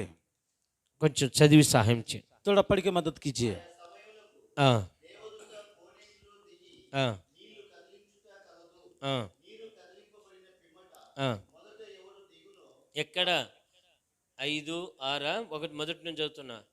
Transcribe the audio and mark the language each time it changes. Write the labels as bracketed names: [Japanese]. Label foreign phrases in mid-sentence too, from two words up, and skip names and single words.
[Telugu] కొంచెం చదివి సహాయం చేయి. [Hindi] थोड़ा पढ़ के मदद कीजिए। ఆ. ఆ. ఆ. ఆ. [Telugu] ఎక్కడ 5, 6 ఒకటి మొదటి నుంచి చదువుతున్నా.